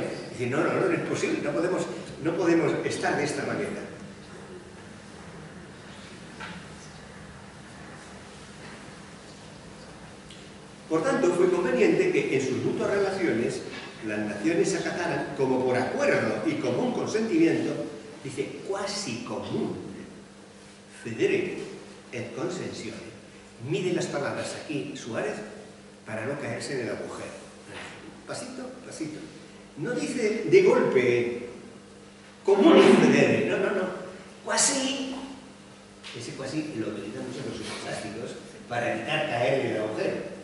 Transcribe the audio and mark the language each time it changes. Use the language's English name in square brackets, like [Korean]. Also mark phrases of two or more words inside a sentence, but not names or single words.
[Spanish] Es decir, no es posible, no podemos estar de esta manera. Por tanto, fue conveniente que en sus mutuas relaciones las naciones acataran como por acuerdo y común consentimiento, dice, [Latin] quasi común, federe et consensione. [Spanish] Mide las palabras aquí, Suárez, para no caerse en el agujero. Pasito, pasito. No dice de golpe, [Latin] común federe, [Spanish] no. Quasi, ese quasi lo utilizan muchos los eclesiásticos para evitar caer en el agujero.